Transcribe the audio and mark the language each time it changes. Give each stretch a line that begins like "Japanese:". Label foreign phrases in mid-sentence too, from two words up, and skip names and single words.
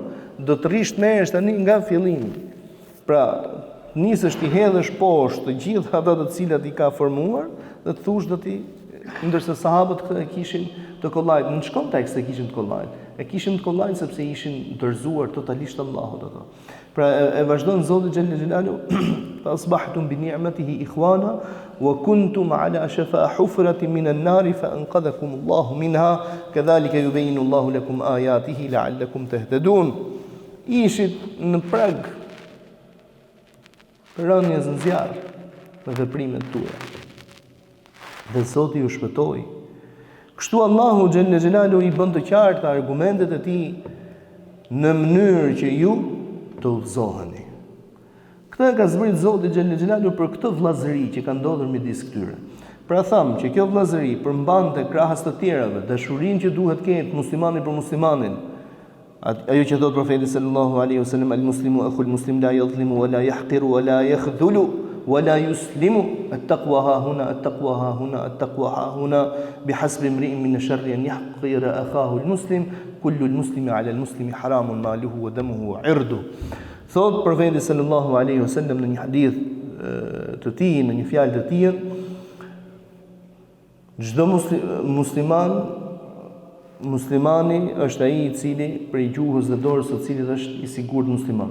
Albanian: Do të rish të merresh tani nga fillimi. Pra, nisësh ti hedhësh poshtë të gjithë ata të cilat i ka formuar dhe të thush do ti, ndërsa sahabët këtë e kishin të kollajt. Në ç'kontekst e kishin të kollajt? E kishin të kollajt sepse ishin dorëzuar totalisht Allahut ato. Pra e vazhdon Zoti
Arabic: جل جلاله فأصبحتم بنعمته إخوانا وكنتم على شفا حفرة من النار فأنقذكم الله منها كذلك يبين الله لكم آياته لعلكم تهتدون.
Albanian: Ishit në prag rënjes në zjarr me veprimet tuaja. Dhe Zoti ju shpëtoi. Kështu Allahu
Arabic: جل جلاله
Albanian: i bën të qarta argumentet e tij në mënyrë që ju të udhëzoheni. Këtë ka zbrit Zoti
Arabic: جل جلاله
Albanian: për këtë vllazëri që ka ndodhur midis këtyre. Pra thamë që kjo vllazëri përmbante krahas të tjerave dashurinë që duhet ketë muslimani për muslimanin. Ajo që thot profeti
Arabic: صلى الله عليه وسلم المسلم أخو المسلم لا يظلم ولا يحقر ولا يخذل ولا يسلم التقوى هاهنا التقوى هاهنا التقوى هاهنا بحسب امرئ من الشر أن يحقر أخاه المسلم كل المسلم على المسلم حرام ماله ودمه وعرضه.
Albanian: Thot profeti
Arabic: صلى الله عليه وسلم
Albanian: në një hadith të tij, në një fjalë të tij, çdo muslimani është ai i cili prej gjuhës dhe dorës së cilit është i sigurt musliman.